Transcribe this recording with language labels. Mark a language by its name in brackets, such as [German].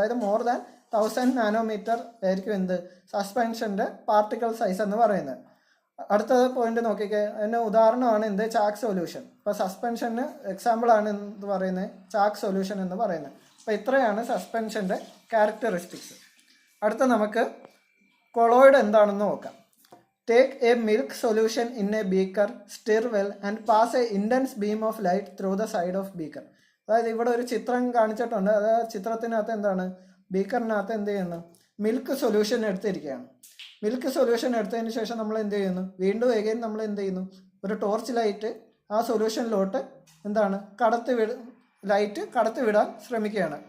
[Malayalam] അതായത് [English] more than 1000 nanometre [Malayalam] ആയിരിക്കും എന്ത് സസ്പെൻഷൻ്റെ പാർട്ടിക്കിൾ സൈസ് എന്ന് പറയുന്നത്. അടുത്ത പോയിന്റ് നോക്കിക്കേ, അതിന് ഉദാഹരണമാണ് എന്ത് ചാക്ക് സൊല്യൂഷൻ. ഇപ്പോൾ സസ്പെൻഷന് എക്സാമ്പിൾ ആണ് എന്ന് പറയുന്നത് ചാക്ക് സൊല്യൂഷൻ എന്ന് പറയുന്നത്. അപ്പോൾ ഇത്രയാണ് സസ്പെൻഷൻ്റെ ക്യാരക്ടറിസ്റ്റിക്സ്. അടുത്ത നമുക്ക് കൊളോയിഡ് എന്താണെന്ന് നോക്കാം. [English] Take a milk solution in a beaker, stir well and pass a intense beam of light through the side of beaker. [Malayalam] അതായത് ഇവിടെ ഒരു ചിത്രം കാണിച്ചിട്ടുണ്ട്. അതായത് ചിത്രത്തിനകത്ത് എന്താണ് ബീക്കറിനകത്ത് എന്ത് ചെയ്യുന്നു, മിൽക്ക് സൊല്യൂഷൻ എടുത്തിരിക്കുകയാണ്. മിൽക്ക് സൊല്യൂഷൻ എടുത്തതിന് ശേഷം നമ്മൾ എന്ത് ചെയ്യുന്നു, വീണ്ടും എഗെയിൻ നമ്മൾ എന്ത് ചെയ്യുന്നു, ഒരു ടോർച്ച് ലൈറ്റ് ആ സൊല്യൂഷനിലോട്ട് എന്താണ് ലൈറ്റ് കടത്തി വിടാൻ ശ്രമിക്കുകയാണ്.